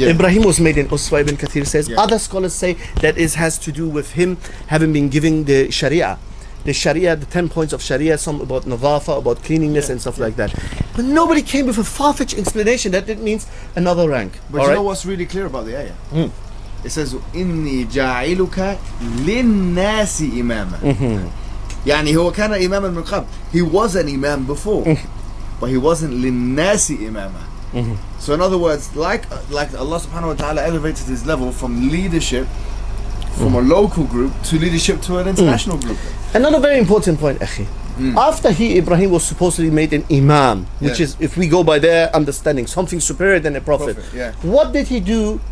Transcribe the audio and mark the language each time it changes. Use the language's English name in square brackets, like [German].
[English] Ibrahim was made in Uswa, Ibn Kathir says. Other scholars say that it has to do with him having been given the Sharia. The 10 points of Sharia, some about Nadafa, about cleanliness and stuff like that. But nobody came with a far-fetched explanation that it means another rank. But you know what's really clear about the ayah? It says, [Arabic] إِنِّي جَاعِلُكَ لِلنَّاسِ إِمَامًا. يعني هو كان إماما من قبل. [English] He was an Imam before, but he wasn't [Arabic] لِلنَّاسِ إِمَامًا. [English] So in other words, like Allah subhanahu wa ta'ala elevated his level from leadership from a local group to leadership to an international group. Another very important point, akhi. After Ibrahim was supposedly made an Imam, which is, if we go by their understanding, something superior than a prophet. What did he do?